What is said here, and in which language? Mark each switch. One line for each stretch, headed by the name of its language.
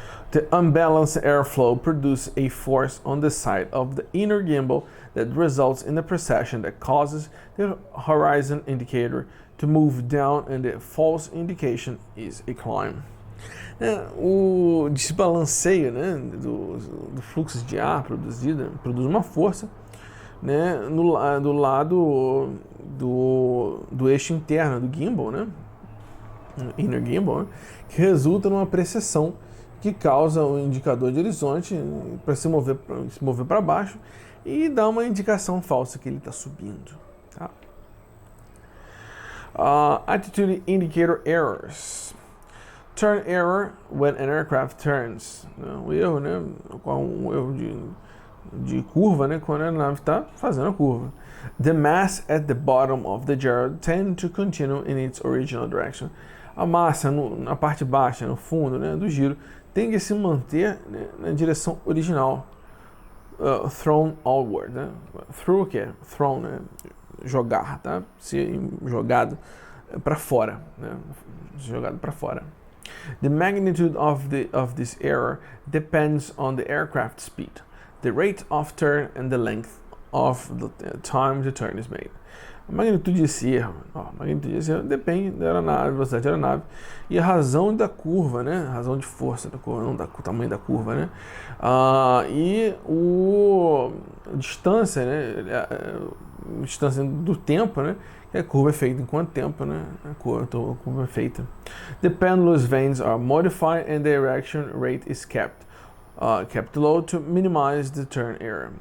English: The unbalanced airflow produces a force on the side of the inner gimbal that results in a precession that causes the horizon indicator to move down, and the false indication is a climb.
Portuguese: O desbalanceio, né, do fluxo de ar produzido produz uma força, né, do lado do eixo interno do gimbal, né, inner gimbal, né, que resulta numa precessão que causa o indicador de horizonte para se mover para baixo e dá uma indicação falsa que ele está subindo. Tá?
English: Attitude indicator errors. Turn error when an aircraft turns.
Portuguese: O erro, né, um erro de curva, né, quando a aeronave está fazendo a curva.
English: The mass at the bottom of the gyro tend to continue in its original direction.
Portuguese: A massa na parte baixa, no fundo, né, do giro, tende a se manter, né, na direção original.
English: Thrown outward,
Portuguese: né? Through o que? Thrown, né? Jogar, tá? Ser jogado para fora, né? Jogado para fora.
English: The magnitude of this error depends on the aircraft speed, the rate of turn and the length of the time the turn is made.
Portuguese: A magnitude desse erro, depende da aeronave, velocidade da aeronave e a razão da curva, né? A razão de força da curva, não o tamanho da curva, né? E a distância, né? A distância do tempo, né? Que a curva é feita em quanto tempo, né? A curva é feita.
English: The pendulum's vanes are modified and the direction rate is kept low to minimize the turn error.